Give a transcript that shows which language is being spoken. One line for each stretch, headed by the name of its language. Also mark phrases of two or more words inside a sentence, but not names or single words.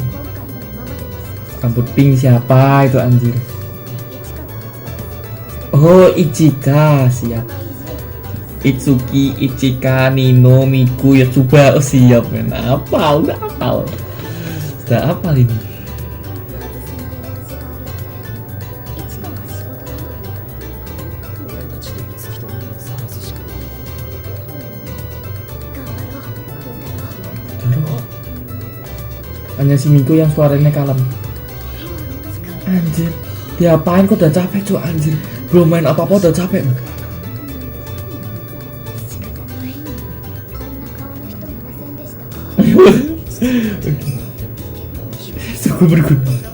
Indonesian: Rambut pink siapa itu anjir? Oh Ichika, siap. Itsuki, Ichika, Nino, Miku, Yotsuba, oh siap men. Apal, udah apal. Sudah apal ini.
Japanese: 俺たちで五木とニノを探すしかない。
Indonesian: Hanya si Miku yang suaranya kalem. Anjir, diapain kok udah capek cuy anjir. Belum main apa-apa udah capek man. Suku berguna.